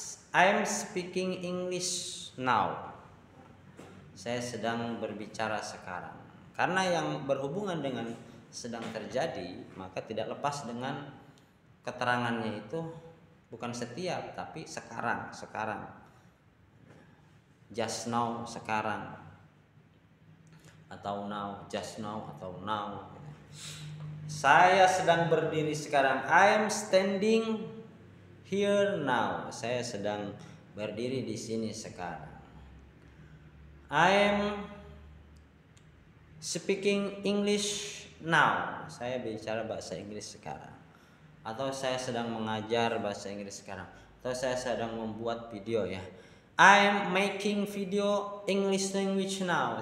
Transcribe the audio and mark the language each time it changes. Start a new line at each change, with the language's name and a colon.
English: I'm speaking English now.
Indonesian: Saya sedang berbicara sekarang. Karena yang berhubungan dengan sedang terjadi, maka tidak lepas dengan keterangannya itu bukan setiap, tapi sekarang.
English: Just now,
Indonesian: sekarang.
English: Atau now, just now, atau now.
Indonesian: Saya sedang berdiri sekarang.
English: I'm standing here now.
Indonesian: Saya sedang berdiri di sini sekarang.
English: I'm speaking English now.
Indonesian: Saya bicara bahasa Inggris sekarang. Atau saya sedang mengajar bahasa Inggris sekarang. Atau saya sedang membuat video ya.
English: I'm making video English language now.